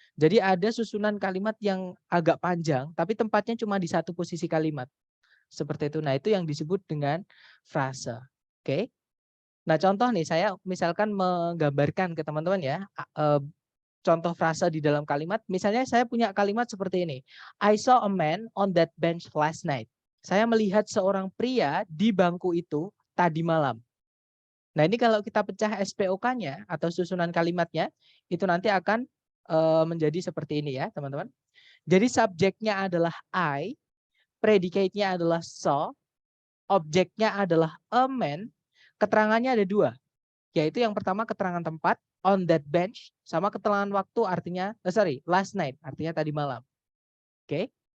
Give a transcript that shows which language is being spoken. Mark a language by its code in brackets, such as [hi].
[id] Jadi ada susunan kalimat yang agak panjang, tapi tempatnya cuma di satu posisi kalimat. Seperti itu. Nah, itu yang disebut dengan frasa. Oke. Nah, contoh nih, saya misalkan menggambarkan ke teman-teman ya, contoh frasa di dalam kalimat. Misalnya saya punya kalimat seperti ini. [en] I saw a man on that bench last night. [id] Saya melihat seorang pria di bangku itu tadi malam. Nah, ini kalau kita pecah SPOK-nya atau susunan kalimatnya, itu nanti akan menjadi seperti ini ya, teman-teman. Jadi subjeknya adalah I, predicate-nya adalah saw, objeknya adalah a man, keterangannya ada dua, yaitu yang pertama keterangan tempat, on that bench, sama keterangan waktu artinya, last night, artinya tadi malam. Oke.